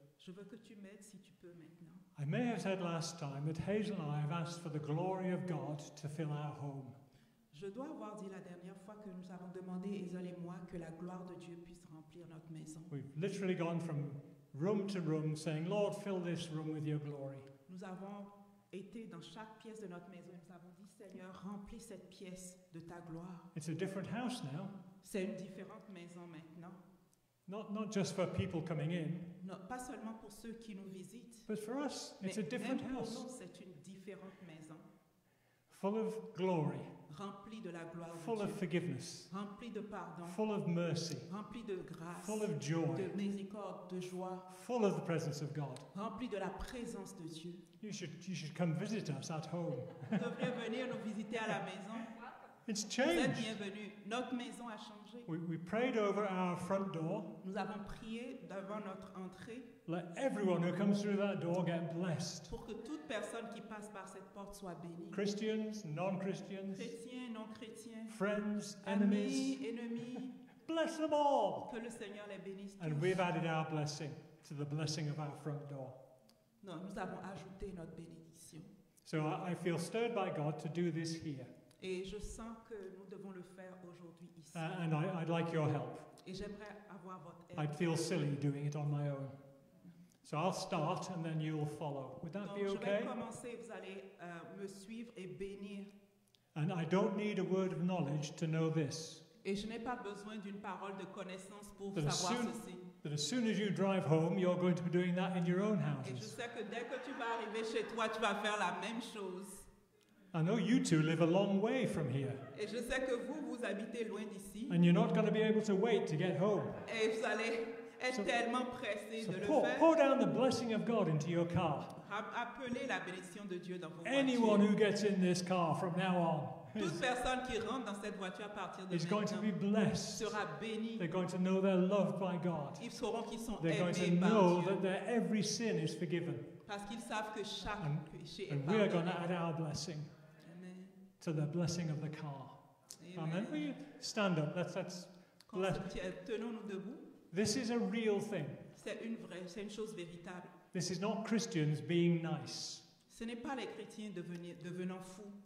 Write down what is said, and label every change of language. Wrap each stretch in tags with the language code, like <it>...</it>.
<fr>Je veux que tu m'aides si tu peux maintenant.</fr> <en>I may have said last time that Hazel and I have asked for the glory of God to fill our home.</en> <fr>Je dois avoir dit la dernière fois que nous avons demandé, Hazel et moi, que la gloire de Dieu puisse remplir notre maison.</fr> <en>We've literally gone from room to room saying, Lord, fill this room with your glory.</en> <fr>Nous avons été dans chaque pièce de notre maison et nous avons dit, Seigneur, remplis cette pièce de ta gloire.</fr> <en>It's a different house now,</en> <fr>C'est une différente maison maintenant.</fr> <en>not just for people coming in,</en> <fr>Non, pas seulement pour ceux qui nous visitent,</fr> <en>but for us,</en> <fr>mais</fr> <en>it's a different</en> <fr>même pour</fr> <en>house,</en> <fr>nous, c'est une différente maison.</fr> <en>full of glory,</en> <fr>Remplie de la gloire</fr> <en>full</en> <fr>de</fr> <en>of</en> <fr>Dieu,</fr> <en>forgiveness,</en> <fr>remplie de pardon,</fr> <en>full of mercy,</en> <fr>remplie de grâce,</fr> <en>full of joy,</en> <fr>de miséricorde, de joie,</fr> <en>full of the presence of God.</en> <fr>remplie de la présence de Dieu.</fr> <en>You should come visit us at home.</en> <fr>Vous devriez venir nous visiter à la maison.</fr> <en>It's</en> <fr>Vous êtes bienvenus. Notre maison a changé.</fr> <en>We prayed over our front door.</en> <fr>Nous avons prié devant notre entrée</fr> <en>Let everyone who comes through that door get blessed.</en> <fr>pour que toute personne qui passe par cette porte soit bénie.</fr> <en>Christians, non-Christians,</en> <fr>Chrétiens, non-chrétiens,</fr> <en>friends,</en> <fr>amis,</fr> <en>enemies,</en> <fr>ennemis,</fr> <en>bless them all.</en> <fr>que le Seigneur les bénisse</fr> <en>And</en> <fr>tous.</fr> <en>we've added our blessing to the blessing of our front door.</en> <fr>Non, nous avons ajouté notre bénédiction.</fr> <en>So I feel stirred by God to do this here.</en> <fr>Et je sens que nous devons le faire aujourd'hui ici.</fr> <en>And I'd like your help.</en> <fr>Et j'aimerais avoir votre aide.</fr> <en>I'd feel silly doing it on my own. So I'll start and then you'll follow. Would that</en> <fr>Donc,</fr> <en>be</en> <fr>je vais</fr> <en>okay?</en> <fr>commencer, vous allez me suivre et bénir.</fr> <en>And I don't need a word of knowledge to know this.</en> <fr>Et je n'ai pas besoin d'une parole de connaissance pour</fr> <en>That as</en> <fr>savoir</fr> <en>soon-</en> <fr>ceci.</fr> <en>That as soon as you drive home, you're going to be doing that in your own</en> <fr>Et je</fr> <en>houses.</en> <fr>sais que dès que tu vas arriver chez toi, tu vas faire la même chose.</fr> <en>I know you two live a long way from here,</en> <fr>Et je sais que vous, vous habitez loin d'ici.</fr> <en>and you're not going to be able to wait to get home.</en> <fr>Et vous allez être</fr> <en>So-</en> <fr>tellement pressés</fr> <en>So</en> <fr>de le pour faire.</fr> <en>down the blessing of God into your car.</en> <fr>Appelez la bénédiction de Dieu dans vos</fr> <en>Anyone</en> <fr>voitures.</fr> <en>who gets in this car from now on</en> <fr>Toute personne qui rentre dans cette voiture à partir de</fr> <en>is going to be</en> <fr>maintenant</fr> <en>blessed.</en> <fr>sera bénie.</fr> <en>They're going to know they're loved by God.</en> <fr>Ils sauront qu'ils sont</fr> <en>They're going to</en> <fr>aimés par</fr> <en>know</en> <fr>Dieu.</fr> <en>that their every sin is forgiven.</en> <fr>Parce qu'ils savent que chaque</fr> <en>And-</en> <fr>péché est</fr> <en>And we are going to</en> <fr>pardonné.</fr> <en>add our blessing</en> <fr>Amen.</fr> <en>to the blessing of the car. Amen. Will</en> <fr>Amen.</fr> <en>you stand up? Let's</en> <fr>Qu'on</fr> <en>bless.</en> <fr>se tienne- Tenons-nous debout.</fr> <en>This is a real thing.</en> <fr>C'est une chose véritable.</fr> <en>This is not Christians being nice.</en> <fr>Ce n'est pas les chrétiens devenant fous.</fr>